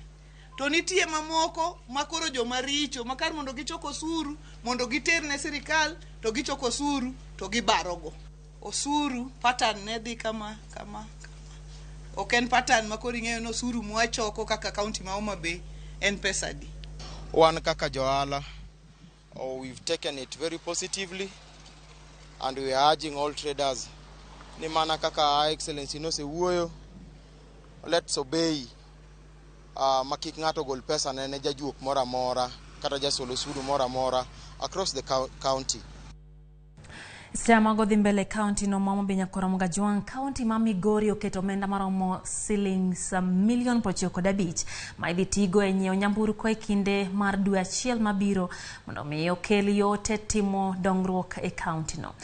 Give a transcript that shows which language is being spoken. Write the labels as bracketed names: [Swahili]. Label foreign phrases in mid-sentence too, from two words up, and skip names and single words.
[Luo (Kenya and Tanzania)] To nitie mamoko makoro joma richo makar mondo gichoko osuru, mondo giter ne sirikal, to gichoko osuru to gibarogo. Osuru pattern ne dhi kama. Ok en pattern makoro ing'eyo no osuru mwachoko kaka county ma Homa Bay en pesa di. Wan kaka joala, [English] we've taken it very positively and we are urging all traders [Luo (Kenya and Tanzania)] ni mana kaka [English] excellency [Luo (Kenya and Tanzania)] no se wuoyo, [English] let's obey [Luo (Kenya and Tanzania)] makik ng'ato gol pesa ne jajuok mora mora kata jasolo osuru mora mora [English] across the county. [Luo (Kenya and Tanzania)] Samago dhi mbele county no Homa Bay nyako Ramogi Juang. County ma Migori oketo omenda maromo shillings $95,000 ma idhi tigo e nyiewo nyamburko e kinde mar dwe achiel mabiro mondo mi okel yote timo dongruok e county no.